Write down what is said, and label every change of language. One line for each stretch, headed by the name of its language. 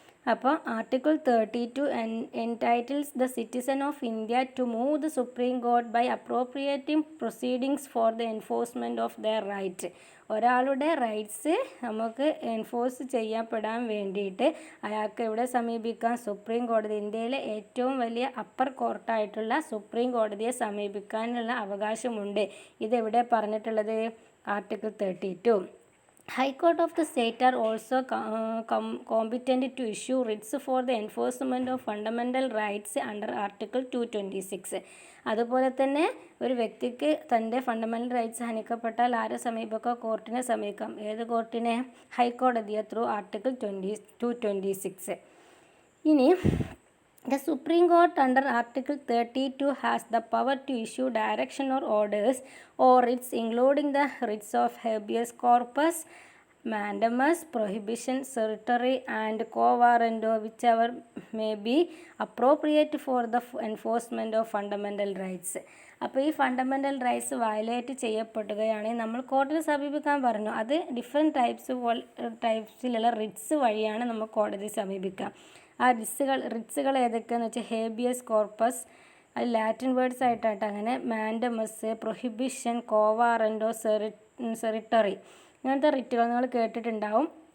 Malayalam: അപ്പോൾ
English: Article 32 entitles the citizen of India to move the Supreme Court by appropriating proceedings for the enforcement of their right.
Malayalam: ഒരാളുടെ rights നമുക്ക് enforce ചെയ്യപ്പെടാൻ വേണ്ടിയിട്ട് അയാൾക്ക് എവിടെ സമീപിക്കാം? സുപ്രീം കോടതി. ഇന്ത്യയിലെ ഏറ്റവും വലിയ അപ്പർ കോർട്ടായിട്ടുള്ള സുപ്രീം കോടതിയെ സമീപിക്കാനുള്ള അവകാശമുണ്ട്. ഇതെവിടെ പറഞ്ഞിട്ടുള്ളത്? Article 32.
English: High Court of the state are also competent to issue writs for the enforcement of fundamental rights under Article 226.
Malayalam: അതുപോലെ തന്നെ ഒരു വ്യക്തിക്ക് തൻ്റെ ഫണ്ടമെൻ്റൽ റൈറ്റ്സ് ഹനിക്കപ്പെട്ടാൽ ആരെ സമീപിക്കാം? കോർട്ടിനെ സമീപിക്കാം. ഏത് കോർട്ടിനെ? ഹൈക്കോടതിയെ
English: Through article 226.
Malayalam: ഇനി
English: the Supreme Court under Article 32 has the power to issue direction or orders or writs, including the writs of habeas corpus, mandamus, prohibition, certiorari and quo warranto, whichever may be appropriate for the enforcement of fundamental rights.
Malayalam: അപ്പോൾ ഈ fundamental rights violate ചെയ്യപ്പെടുകയാണെങ്കിൽ നമ്മൾ കോടതിയെ സമീപിക്കാൻ പറഞ്ഞു. അത് different ടൈപ്സിലുള്ള Ritz വഴിയാണ് നമ്മൾ കോടതിയെ സമീപിക്കുക. ആ റിറ്റ്സുകൾ ഏതൊക്കെയാണെന്ന് വെച്ചാൽ ഹേബിയസ് കോർപ്പസ്, അത് ലാറ്റിൻ വേർഡ്സ് ആയിട്ടാണ്. അങ്ങനെ മാൻഡമസ്, പ്രൊഹിബിഷൻ, കോ വാറൻറ്റോ, സെറിട്ടറി, ഇങ്ങനത്തെ റിറ്റുകൾ നിങ്ങൾ കേട്ടിട്ടുണ്ടാവും.